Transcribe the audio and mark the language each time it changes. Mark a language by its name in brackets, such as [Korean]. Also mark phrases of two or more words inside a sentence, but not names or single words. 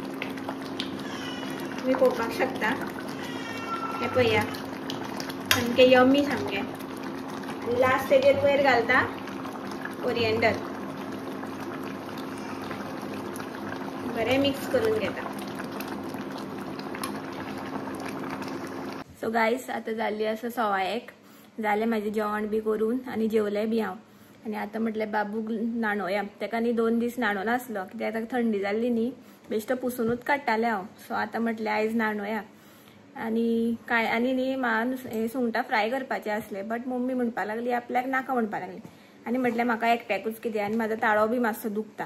[Konkani] तुमी पळोवपाक शकता. हे पळया, सामकें यम्मी सामकें. लास्ट तेजेर वयर घालता कोरिएंडर बरे मिक्स करून घेता. [English] so guys [Konkani] आता झाली असं 1:15 झाले माझे जेवण बी करून आणि जेवले बी हांव. आणि आता म्हटलं बाबूक न्हाणोया. ताका न्ही 2 दीस न्हाणो नासलो कित्याक ताका थंडी जाल्ली न्ही, बेश्टो पुसूनूच काडटालें हांव. सो आता म्हटलें आयज न्हाणोया. आणि काय आणि न्ही म्हाका सुंगटां फ्राय करपाचें आसलें, बट मम्मी म्हणपा लागली आपल्याक नाका म्हणपा लागली. आणि म्हटलें म्हाका एकट्याकूच कितें आनी म्हाजो ताळो बी मातसो दुखता.